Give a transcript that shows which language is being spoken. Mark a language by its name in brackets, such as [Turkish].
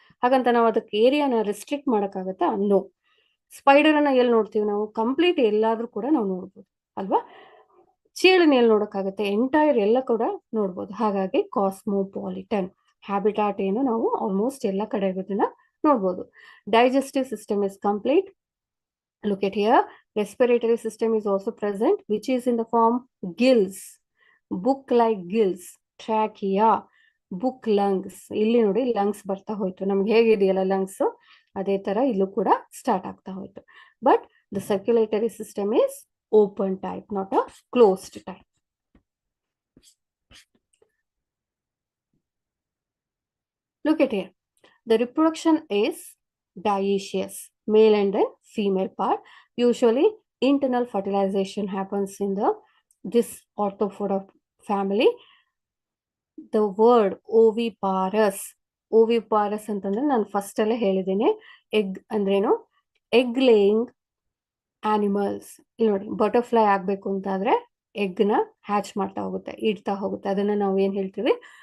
[Kannada] ಹಾಗಂತ ನಾವು ಅದಕ್ಕೆ ಏರಿಯಾನ ರಿಸ್ಟ್ರಿಕ್ಟ್ ಮಾಡೋಕ್ಕಾಗತ್ತಾ? ನೋ. ಸ್ಪೈಡರ್ ಅನ್ನ ಎಲ್ಲಿ ನೋಡ್ತೀವಿ ನಾವು? ಕಂಪ್ಲೀಟ್ ಎಲ್ಲಾದ್ರೂ ಕೂಡ ನಾವು ನೋಡ್ಬೋದು ಅಲ್ವಾ? ಚೇಳನ್ನ ಎಲ್ಲಿ ನೋಡೋಕ್ಕಾಗತ್ತೆ? ಎಂಟೈರ್ ಎಲ್ಲ ಕೂಡ ನೋಡ್ಬೋದು. ಹಾಗಾಗಿ ಕಾಸ್ಮೋಪಾಲಿಟನ್. ಹ್ಯಾಬಿಟಾಟ್ ಏನು, ನಾವು ಆಲ್ಮೋಸ್ಟ್ ಎಲ್ಲ ಕಡೆ ಇರೋದನ್ನ ನೋಡ್ಬೋದು. [English] Digestive system is complete. Look at here, respiratory system is also present, which is in the form gills, book-like gills, trachea, book lungs. [Kannada] ಇಲ್ಲಿ ನೋಡಿ ಲಂಗ್ಸ್ ಬರ್ತಾ ಹೋಯ್ತು, ನಮ್ಗೆ ಹೇಗಿದೆಯಲ್ಲ ಲಂಗ್ಸ್, ಅದೇ ತರ ಇಲ್ಲೂ ಕೂಡ ಸ್ಟಾರ್ಟ್ ಆಗ್ತಾ ಹೋಯ್ತು. [English] But the circulatory system is open type, not a closed type. Look at here, the reproduction is dioecious, male and then female part. Usually internal fertilization happens in this Arthropoda family. The word oviparous, oviparous [Kannada] ಅಂತಂದ್ರೆ ನಾನು first ಅಲ್ಲೇ ಹೇಳಿದ್ದೀನಿ, egg ಅಂದ್ರೇನು, [English] Egg laying animals. [Kannada] ಇಲ್ಲಿ ನೋಡಿ, butterfly ಆಗ್ಬೇಕು ಅಂತಾದ್ರೆ ಎಗ್ನ hatch ಮಾಡ್ತಾ ಹೋಗುತ್ತೆ, ಇಡ್ತಾ ಹೋಗುತ್ತೆ, ಅದನ್ನ ನಾವು ಏನ್ ಹೇಳ್ತೀವಿ?